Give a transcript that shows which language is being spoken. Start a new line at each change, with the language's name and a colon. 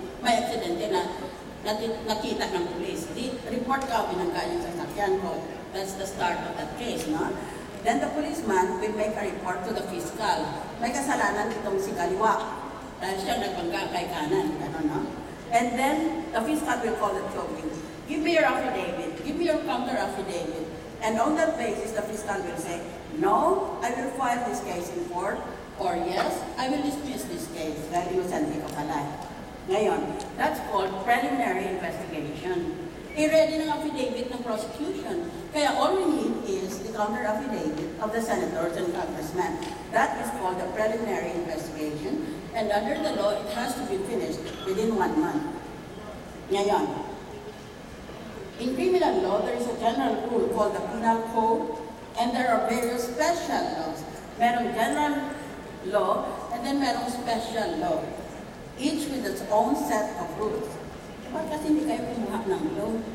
Filipino: May aksidente na nakita ng pulis. Report ka, binangga yung sasakyan ko.
English: That's the start of that case, no? Then the policeman will make a report to the fiscal.
Filipino: May kasalanan itong si Kaliwa. Dahil siya nagbangga kay kanan, gano'n, no?
English: And then, the fiscal will call the 2 of you. Give me your affidavit. Give me your counter affidavit. And on that basis, the fiscal will say, no, I will file this case in court, or yes, I will dismiss this case.
Filipino: Dahil innocent ka pala. Ngayon,
English: that's called preliminary investigation.
Filipino: I-ready ng affidavit ng prosecution. Kaya
English: all we need is the counter affidavit of the senators and congressmen. That is called the preliminary investigation. And under the law, it has to be finished within 1 month. Ngayon, in criminal law, there is a general rule called the Penal Code, and there are various special laws. Merong general law, and then merong special law, each with its own set of rules.
Filipino: Ba't kasi hindi kayo kumuha ng law?